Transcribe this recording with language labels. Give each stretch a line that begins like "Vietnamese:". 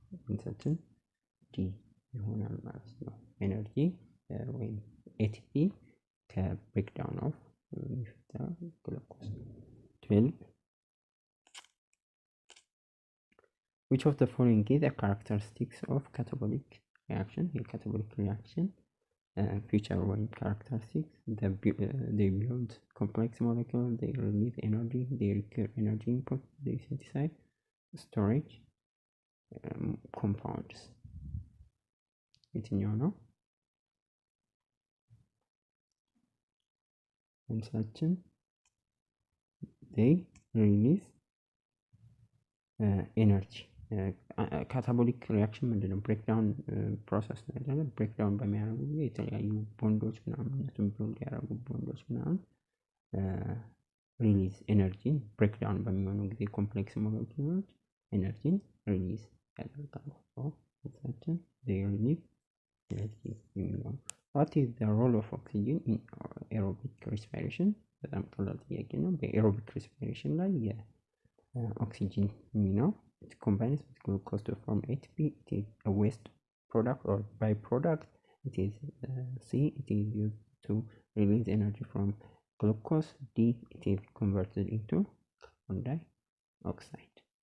Amharic: መልሳችን ዲ ይሆናል ማለት ነው። ኤነርጂ ወይም ኤቲፒ ከብሬክዳውን ኦፍ የሚፈጠረው ግሉኮስ። 12
English: which of the following is the characteristics of catabolic reaction? A catabolic reaction feature or characteristics: they build complex molecules, they release energy, they require energy input, they synthesize, storage compounds.
Amharic: የትኛው ነው መልሳችን?
English: they release energy።
Amharic: ካታቦሊክ ሪያክሽን ምንድነው? ብሬክዳውን ፕሮሰስ ነው አይደል? ብሬክዳውን በሚያደርጉ ጊዜ የተለያዩ ቦንዶች ምናምን ቢልድ ያደረጉ ቦንዶች ምናምን ሪሊዝ ኤነርጂን ብሬክዳውን በሚሆኑ ጊዜ ኮምፕሌክስ ሞለኪውሎች ኤነርጂን ሪሊዝ ያደርጋሉ። መልሳችን
English: they release energy
Amharic: የሚለው።
English: what is the role of oxygen in aerobic respiration?
Amharic: በጣም ቀላል ጥያቄ ነው። በኤሮቢክ ሬስፒሬሽን ላይ የኦክሲጅን ሚናው
English: it combines with glucose to form ATP. It is a waste product or byproduct. It is C. It is used to release energy from glucose. D. It is converted into carbon dioxide.